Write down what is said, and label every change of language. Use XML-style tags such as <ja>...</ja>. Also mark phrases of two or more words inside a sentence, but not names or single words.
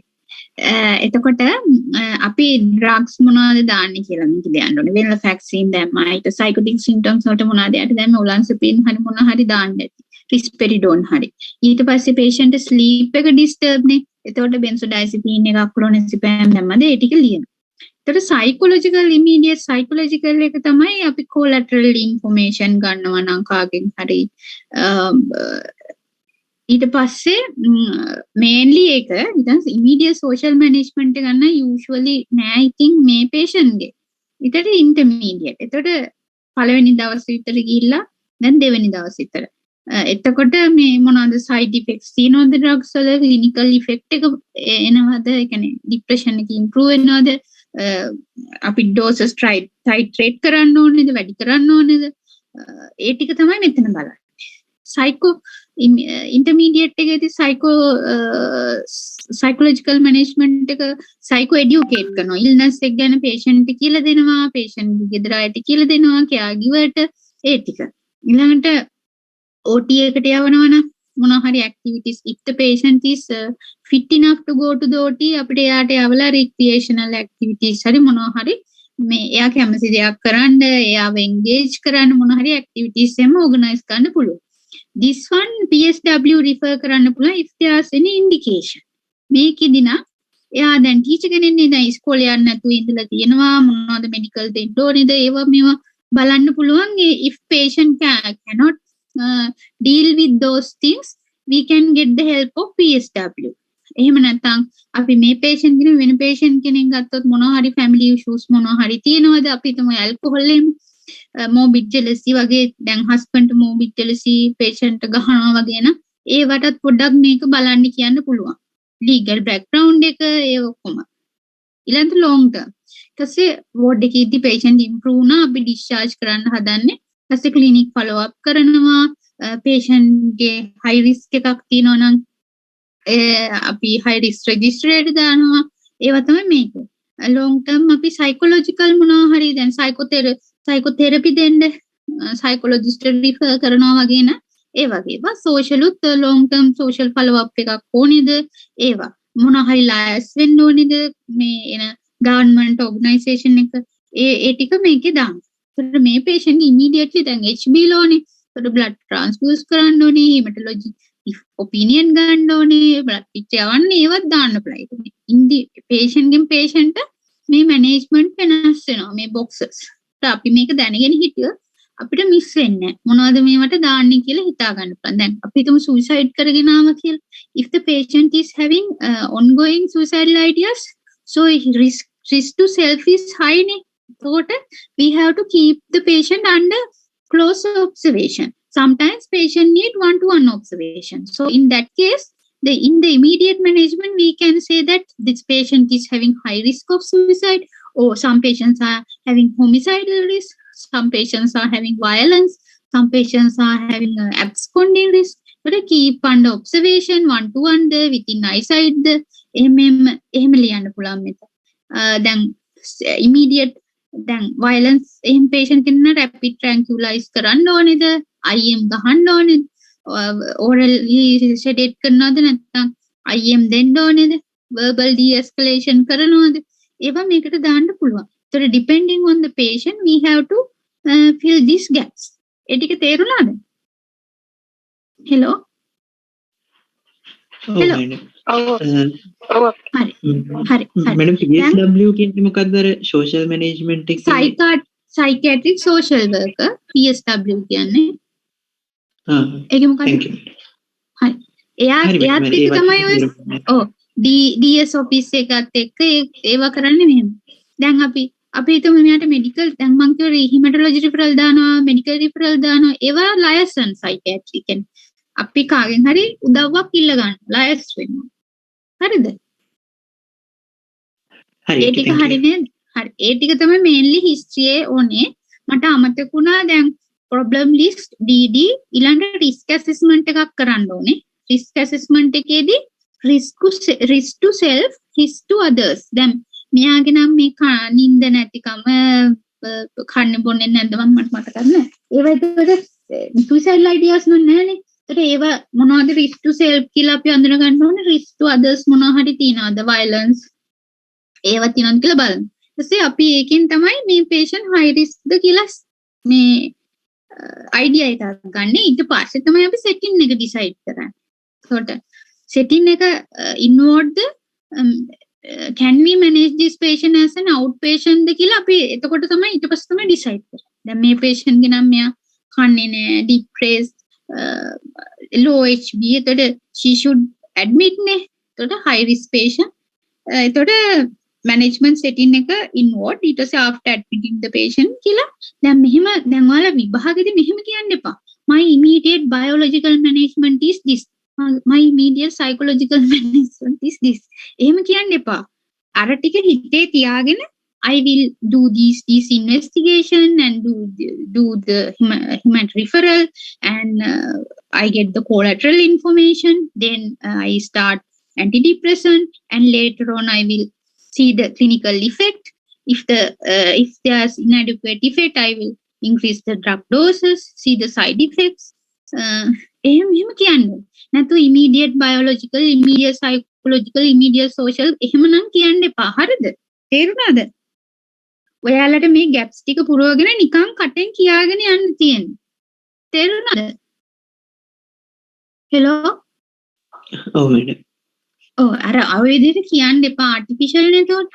<si>එතකොට අපි ඩ්‍රග්ස් මොනවද දාන්නේ කියලා මේක දෙන්න ඕනේ. venlafaxine දැම්මා. ඊට</si> <en>psychotic symptoms</en> <si>වලට මොනවද යට දැම්ම olanzapine හරි මොන හරි දාන්න ඇති. risperidone හරි. ඊට පස්සේ</si> <en>patient sleep</en> <si>එක disturb නේ. එතකොට benzodiazepine එකක් clonazepam දැම්මද ඒ ටික ලියනවා. එතකොට</si> <en>psychological immediate psychological</en> <si>එක තමයි අපි</si> <en>collateral information</en> <si>ගන්නවා නම් කාගෙන් හරි ඊට පස්සේ mainly එක ඉතින්</si> <en>immediate social management</en> <si>එක ගන්න usually නෑ ඉතින් මේ patient ගේ. ඊටට intermediate. එතකොට පළවෙනි දවස් විතර ගිහිල්ලා දැන් දෙවෙනි දවස් විතර. එතකොට මේ මොනවාද</si> <en>side effects</en> <si>තියෙනවද drugs වල</si> <en>clinical effect</en> <si>එක එනවද? ඒ කියන්නේ depression එක improve වෙනවද? අපි</si> <en>doses titrate</en> <si>කරන්න ඕනේද? වැඩි කරන්න ඕනේද? ඒ ටික තමයි මෙතන බලන්නේ.</si> <en>psycho intermediate</en> <si>එකේදී</si> <en>psychological management</en> <si>එක</si> <en>psycho educate</en> <si>කරනවා. illness එක ගැන patient කියලා දෙනවා, patient ගෙදර අයට කියලා දෙනවා, caregiver ට ඒ ටික. ඊළඟට OT එකට යවනවා නම් මොනවා හරි activities</si> <en>if the patient is fit enough to go to the OT</en> <si>අපිට එයාට යවලා</si> <en>recreational activities</en> <si>හරි මොනවා හරි මේ එයා කැමති දෙයක් කරන්න, එයාව engage කරන්න මොන හරි activities එහෙම organize කරන්න පුළුවන්.</si> <en>This one PSW refer</en> <si>කරන්න පුළුවන්</si> <en>if there's any indication.</en> <si>මේකෙදි නම් එයා දැන් ටීචර් කෙනෙක් නේ දැන් ඉස්කෝලේ යන්න නැතුව ඉඳලා තියෙනවා මොනවද medical දෙන්න ඕනේද ඒවා මේවා බලන්න පුළුවන්.</si> <en>If patient cannot deal with those things we can get the help of PSW.</en> <si>එහෙම නැත්නම් අපි මේ patient කෙනෙක් වෙන patient කෙනෙක් ගත්තොත් මොනවා හරි family issues මොනවා හරි තියෙනවද අපි හිතමු alcohol එහෙම</si> <en>morbid jealousy</en> <si>වගේ දැන්</si> <en>husband morbid jealousy patient</en> <si>ගහනවා වගේ නම් ඒවටත් පොඩ්ඩක් මේක බලන්න කියන්න පුළුවන්.</si> <en>legal background</en> <si>එක ඒ ඔක්කොම. ඊළඟට</si> <en>long term.</en> <si>ඊටසේ ward එකේදී</si> <en>patient improve</en> <si>නා අපි discharge කරන්න හදන්නේ. ඊටසේ</si> <en>clinic follow up</en> <si>කරනවා. patient ගේ</si> <en>high risk</en> <si>එකක් තියෙනවා නම් අපි</si> <en>high risk register</en> <si>එකට දානවා. ඒවා තමයි මේක.</si> <en>long term</en> <si>අපි psychological මොනවා හරි දැන් psychotherapy දෙන්න</si> <en>psychologist refer</en> <si>කරනවා වගේ න ඒ වගේ ඒවා social උත්</si> <en>long term social follow up</en> <si>එකක් ඕනේද ඒවා මොනවා හරි liaise වෙන්න ඕනේද මේ එන</si> <en>government organisation</en> <si>එක ඒ ටික මේකේ දාන්න. ඒතර මේ</si> <en>patient immediately</en> <si>දැන් HB ලෝනේ ඒතර</si> <en>blood transfuse</en> <si>කරන්න ඕනේ</si> <en>hematology opinion</en> <si>ගන්න ඕනේ</si> <en>blood picture</en> <si>යවන්න ඒවත් දාන්න පුළුවන්. ඉන්දි patient ගෙන් patient මේ management වෙනස් වෙනවා මේ boxes. අපි මේක දැනගෙන හිටියොත් අපිට මිස් වෙන්නේ මොනවද මේවට දාන්නේ කියලා හිතා ගන්න පුළුවන්. දැන් අපි හිතමු suicide කරගෙන ආවා කියලා.</si> <en>If the patient is having ongoing suicidal ideas, so risk to self is high නේ. So we have to keep the patient under close observation. Sometimes patient need one-to-one observation. So in that case, in the immediate management, we can say that this patient is having high risk of suicide, or some patients are having homicidal risk, some patients are having violence, some patients are having absconding risk. So keep under observation, one-to-one within eyesight,</en> <si>එහෙම ලියන්න පුළුවන් මෙතන. දැන් immediate දැන් violence එහෙම patient කෙනෙක්</si> <en>rapid tranquilize</en> <si>කරන්න ඕනේද? IM ගහන්න ඕනේද?</si> <en>orally sedate</en> <si>කරනවද නැත්නම් IM දෙන්න ඕනේද?</si> <en>verbal de-escalation</en> <si>කරනවද? ඒවා මේකට දාන්න පුළුවන්.</si> <en>So depending on the patient, we have to fill these gaps.</en> <si>ඒ ටික තේරුණාද? Hello? Hello. හරි.</si> <en>Madam, PSW</en> <si>කියන්නේ මොකක්ද?</si> <en>social management</en> <si>එකේ</si> <en>psychiatric social worker PSW කියන්නේ.</en> <si>ඒක මොකක්ද?</si> <en>Thank you.</en> <si>හරි. එයාත් එක්ක තමයි ඔය</si> <en>DS office</en> <si>එකත් එක්ක ඒවා කරන්නේ මෙහෙම. දැන් අපි හිතමු මෙයාට medical දැන් මං කිව්වා</si> <en>hematology referral</en> <si>දානවා,</si> <en>medical referral</en> <si>දානවා. ඒවා</si> <en>liaison psychiatry</en> <si>කියන්නේ. අපි කාගෙන් හරි උදව්වක් ඉල්ල ගන්න liaise වෙනවා. හරිද? හරි. ඒ ටික හරි නේද? හරි. ඒ ටික තමයි</si> <en>mainly history</en> <si>ඕනේ. මට අමතක වුණා දැන්</si> <en>problem list DD</en> <si>ඊළඟ</si> <en>risk assessment</en> <si>එකක් කරන්න ඕනේ.</si> <en>risk assessment</en> <si>එකේදී</si> <en>risk to self, risk to others.</en> <si>දැන් මෙයාගේ නම් මේ නින්ද නැතිකම කන්න බොන්නේ නැද්ද මට මතක නැහැ. ඒවා ඒකට</si> <en>suicidal ideas</en> <si>නෑනේ. ඒතර ඒවා මොනවද</si> <en>risk to self</en> <si>කියලා අපි අඳුන ගන්න ඕනේ.</si> <en>risk to others</en> <si>මොනවා හරි තියනවාද? violence ඒවා තියනවාද කියලා බලන්න. ඊටසේ අපි ඒකෙන් තමයි මේ</si> <en>patient high risk</en> <si>ද කියලා මේ idea එකක් ගන්න. ඊට පස්සේ තමයි අපි setting එක decide කරන්නේ. ඒකට setting එක</si> <en>involve the can we manage this patient as an outpatient</en> <si>ද කියලා අපි එතකොට තමයි ඊට පස්සේ තමයි decide කරන්නේ. දැන් මේ patient ගේ නම් මෙයා කන්නේ නැහැ,</si> <en>depressed, low HB. එතකොට she should admit නේ. එතකොට high risk patient. එතකොට management setting එක involved.</en> <si>ඊට පස්සේ</si> <en>after admitting the patient</en> <si>කියලා දැන් ඔයාලා විභාගෙදී මෙහෙම කියන්න එපා.</si> <en>My immediate biological management is this. My immediate psychological management is this.</en> <si>එහෙම කියන්න එපා. අර ටික හිතේ තියාගෙන</si> <en>I will do this investigation and do the human referral and I get the collateral information. Then I start antidepressant and later on I will see the clinical effect. If there's inadequate effect, I will increase the drug doses, see the side effects.</en> <si>එහෙම කියන්නේ නැතු</si> <en>immediate biological, immediate psychological, immediate social</en> <si>එහෙමනම් කියන්න එපා. හරිද? තේරුණාද? ඔයාලට මේ gaps ටික පුරවගෙන නිකන් කටෙන් කියාගෙන යන්න තියෙන්නේ. තේරුණාද? hello? ඔව් madam. ඔව් අර විදිහට කියන්න එපා. artificial නේද?</si>